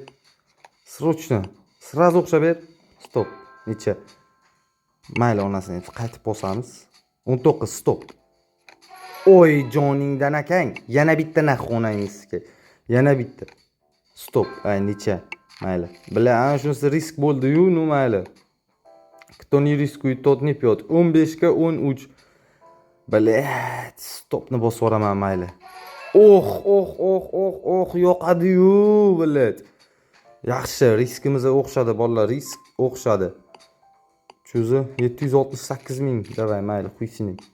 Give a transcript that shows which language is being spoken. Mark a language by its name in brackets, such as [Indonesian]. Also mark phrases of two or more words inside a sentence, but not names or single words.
[Russian] Срочно. Сразу [Uzbek] o'xshab ber. Stop. Necha? Mayli, onasini qaytib bosamiz. 19 stop. Joningdan akang. Yana bitta naxonangizga. Yana bitta. Stop. Necha? Mayli. Bila, ana shunisi risk bo'ldi-yu, no mayli. [Russian] Кто не рискует, тот не пьет. [Uzbek] 15 ga 13. Bilat, stopni bosib yuboraman, mayli. Yoqadi-yu, bilat. Yaxshi, riskimizga o'xshadi bolalar, risk o'xshadi. Cho'zi 768 ming, davay, mayli, qo'ysin.